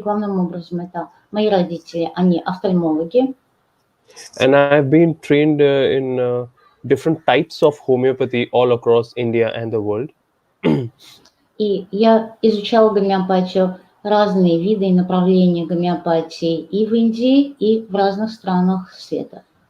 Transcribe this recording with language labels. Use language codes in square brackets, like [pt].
[ru] Главным образом это мои родители, они офтальмологи. [en] And I've been trained in different types of homeopathy all across India and the world. [ru] И я изучала гомеопатию, разные виды и направления гомеопатии и в Индии, и в разных странах света.